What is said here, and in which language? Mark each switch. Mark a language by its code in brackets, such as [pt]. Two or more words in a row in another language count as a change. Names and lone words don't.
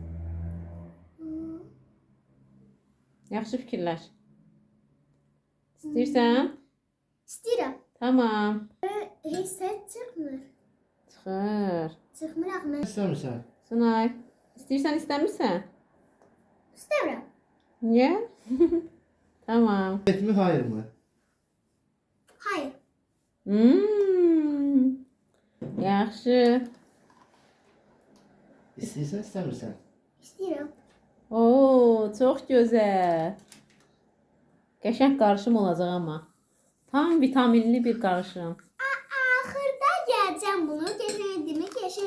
[az] yaxşı fikirləş. İstəyirsən? İstəyirəm. Tamam. Heç səs çıxmır. Çıxır. Çıxmır axı. İstəmirsən? Sunay, istəyirsən, istəmirsən? İstəmirəm. Niyə? Tamam. [tr] Evet mi, hayır mı? Hayır. Hmm. [az] Yaxşı. İstəyirsən, istəmirsən? İstəyirəm. Oo, çox gözəl. Qəşəng qarışım olacaq amma. Tam vitaminli bir qarışım. Axırda gələcəm bunu. Keçəydimi, keçəydimi.